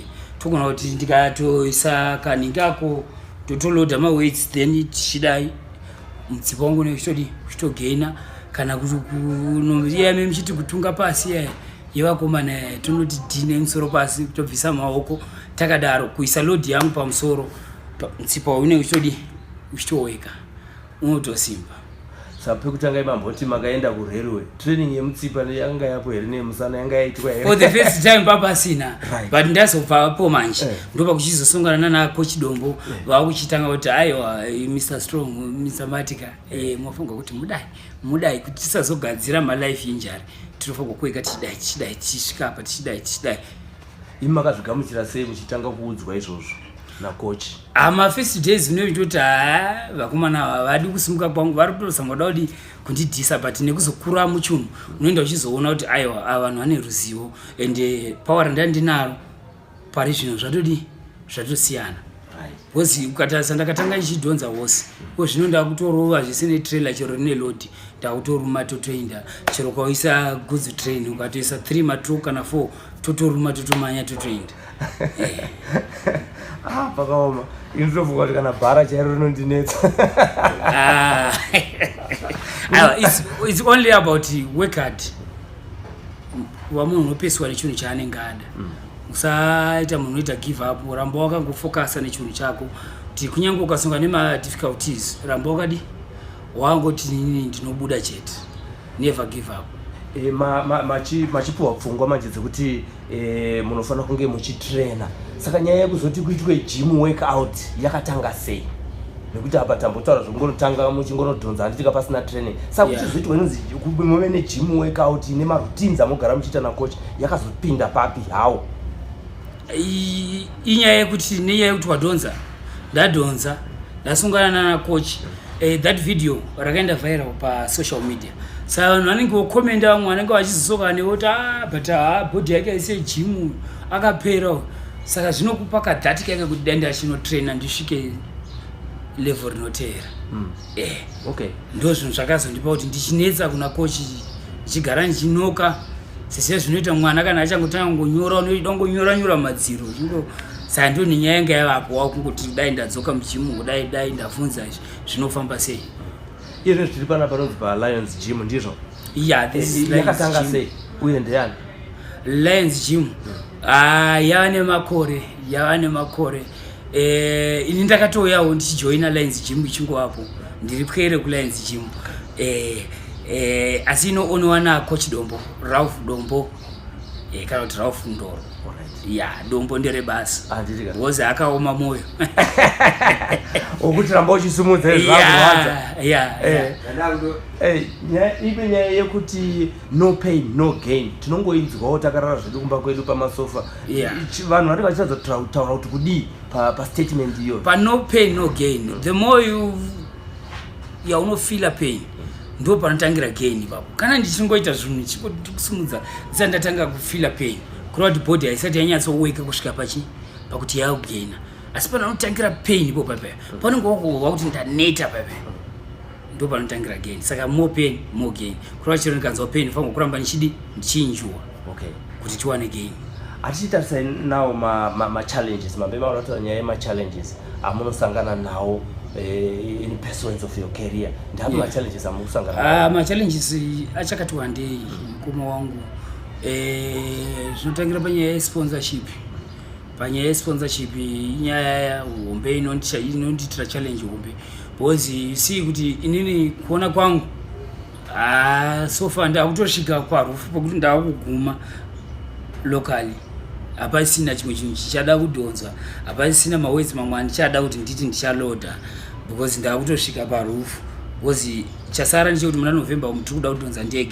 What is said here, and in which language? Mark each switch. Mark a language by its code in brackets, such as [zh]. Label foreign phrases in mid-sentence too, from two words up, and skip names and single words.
[sn] Togona kuti ndikatoisa kaningako totoloda maweights then tichidai mutsipa wangu nekuchitogaina kana kuti kunoyame muchiti kutunga pasi yevakomana tonoti dhine musoro pasi kutobvisa maoko takadaro kuisa load yangu pamusoro mutsipa une uchitoweka unotosimba. Pekutanga imamboti makaenda kurailway training yemutsipa yanga yapo here nemusana yanga yaitwa here [en] for the first time [sn] papasina but ndazobvapo manje ndopa kuchizosongana na coach Dombo vakuchitanga kuti aiwa Mr Strong Mr Matika mwafunga kuti mudai kuti tisazogadzira ma [en] life injury [sn] tinofanira kuweka tichidai tisvika apa tichidai imakazvigamuchira sei muchitanga kuudzwa izvozvo na coach? Ma [en] first days [sn] zvinoita kuti vakomana vadi kusimuka kwangu vari kutosamboda kuti kundidhisa but nekuzokura muchunhu unoenda uchizoona kuti aiwa vanhu vane ruzivo ende power ndandinaro pari zvino zvatosiyana because ukatarisa ndakatanga ichidhonza wose ko zvino ndakutorova zvisine trailer chero rine load ndakutoruma totoinda chero kwaisa [en] goods train [sn] ukatoisa 3 matruck kana 4 totoruma totomanya totoinda. Pakaoma inotovuka kuti kana bhara chairo rinondinetsa. [en] It's only about work hard. [sn] Wamunhu unopesiwa nechinhu chaanenge ada usaita munhu unoita [en] give up [sn] ramba wakangofocusa nechinhu chako kuti kunyange ukasonga nema difficulties ramba wakadi wangoti ndinobuda chete [en] never give up. [sn] Machipuwa pfungwa manje dzekuti munofanira kunge muchitraina saka nyaya yekuzoti kuitwe [en] gym workout [sn] yakatanga sei nekuti apa tambotaura zvokunotanga muchingonodhonza handitika pasina training saka kuchizoti wenzi muve ne [en] gym workout [sn] ine maroutines amogara muchiita na coach yakazopinda papi hawo? Inyaya yekuti nenyaya yekuti wadhonza ndadhonza ndasungana na coach [en] that video [sn] rakaenda viral pa [en] social media [sn] saka vanhu vanenge vokomenda vamwe vanenge vachizosoka neoti but body yake aise gym akapera saka zvinokupa kadhatika yake kuti dai ndachinotraina ndisvike level rinoteera. Okay, ndo zvinhu zvakazondipa kuti ndichinetsa kuna coach ndichigara ndichinoka sese zvinoita mwana kana achangotanga ngonyora unoida ngonyora madziro saka ndo nenyaya yanga yavapo wakungoti dai ndadzoka muchimu dai ndavhunza zvinofamba sei. Izvo tiri pana panonzi pa Lions Gym ndizvo? [en] Yeah, this is [sn] yakatanga sei uye ndeyani Lions Gym? Yava nemakore ini ndakatoyawo ndichijoina Lions Gym ichingovapo ndiri pwere kuLions Gym asi inoonwa na coach Dombo Ralph Dombo kana kuti Ralph Ndoro. Dombo nderebasa because akaoma moyo okuti ramba uchisumudza ipe nyaya yekuti [en] no pain no gain [sn] tinongoinzwawo takarara zvedu kumba kwedu pamasofa vanhu vari vachizotaura kuti kudii pastatement iyo pa [en] no pain no gain. The more [sn] yaunofila pain ndo panotangira gain ipapo. Kana ndichingoita zvinhu ndichikusumudza ndatanga kufila pain kureva kuti body haisati yanyatsoweka kusvika pakuti yakugaina asi panotangira pain ipo papaya panenge wakuhwa kuti ndaneta papaya ndo panotangira gain. Saka [en] more pain more gain [sn] kureva chero ndikanzwa pain fangu kuramba ndichinjuwa kuti tiwane gain. Atichitarisa nawo ma-challenges mambe maurataura nyaya yema-challenges amunosangana nawo [en] in pursuance of your career [sn] ndapo ma-challenges amukusangana ma-challenges achakati wandei mukoma wangu zvinotangira panyaya yesponsorship. Panyaya yesponsorship inyaya hombe inonditira challenge hombe because see kuti inini kuona kwangu [en] so far [sn] ndakutosvika parufu pokuti ndakuguma locally hapasina chimwe chinhu chichada kudhonzwa hapasina maweights mamwe andichada kuti nditi ndichaloda because ndakutosvika parufu because chasara ndechekuti muna November tiri kuda kudhonza